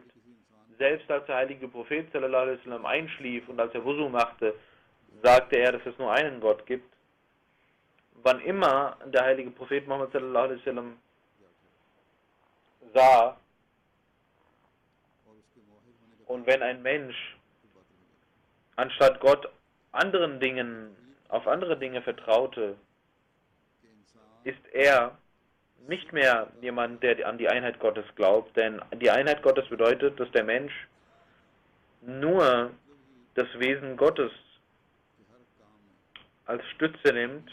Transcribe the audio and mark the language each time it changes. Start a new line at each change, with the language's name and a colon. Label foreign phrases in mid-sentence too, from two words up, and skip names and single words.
German: Selbst als der heilige Prophet
Arabic: صلى الله عليه وسلم
German: einschlief und als er Wusu machte, sagte er, dass es nur einen Gott gibt. Wann immer der heilige Prophet Muhammad
Arabic: صلى الله عليه وسلم
German: sah und wenn ein Mensch anstatt Gott auf andere Dinge vertraute, ist er nicht mehr jemand, der an die Einheit Gottes glaubt, denn die Einheit Gottes bedeutet, dass der Mensch nur das Wesen Gottes als Stütze nimmt.